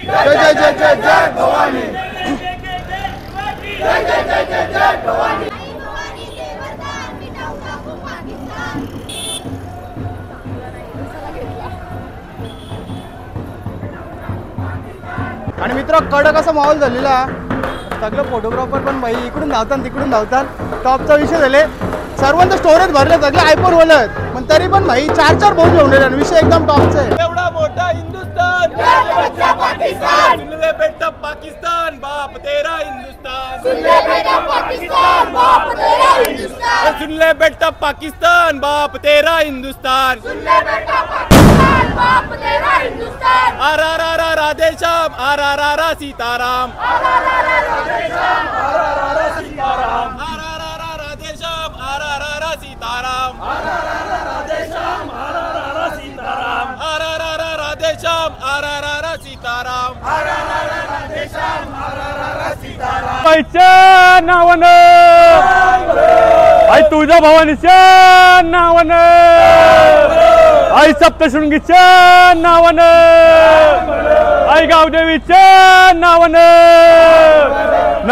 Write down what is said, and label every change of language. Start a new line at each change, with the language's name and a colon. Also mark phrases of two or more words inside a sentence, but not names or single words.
Marathi: जय जय जय जय जय भवानी, जय जय जय जय शिवाजी. जय जय जय जय जय भवानी. आई भवानी देवरदान, मिटाऊ टाकू पाकिस्तान. आणि मित्र कडक असा माहोल झालेला. सगळे फोटोग्राफर पण भाई इकडून धावतात तिकडून धावतात. टॉपचा विषय झाले, सर्वांचं स्टोरेज भरले, सगळे आयफोन बोलत, पण तरी पण भाई 4-4 फोन घेऊन गेले. विषय एकदम टॉपचा आहे. एवढा मोठा हिंदुस्तान, पाकिस्तान.
Hindi: सुन ले बेटा पाकिस्तान, बाप तेरा हिंदुस्तान. सुन ले बेटा पाकिस्तान, बाप तेरा हिंदुस्तान. सुन ले बेटा पाकिस्तान, बाप तेरा हिंदुस्तान. सुन ले बेटा पाकिस्तान, बाप तेरा हिंदुस्तान.
Marathi: आर आर आर आर राधेश्याम, आर आर आर आर सीताराम. आर आर आर आर राधेश्याम, आर आर आर आर सीताराम. आर आर आर आर राधेश्याम, आर आर आर आर सीताराम. राधेश्याम, हर हर हर सीताराम. आर आर आर आर राधेश्याम, आर आर आर आर सीताराम. आईच्या नावानं, आई तुळजा भवानीच्या नावानं, आई सप्तशृंगीच्या नावानं, आई गावदेवीच्या नावानं.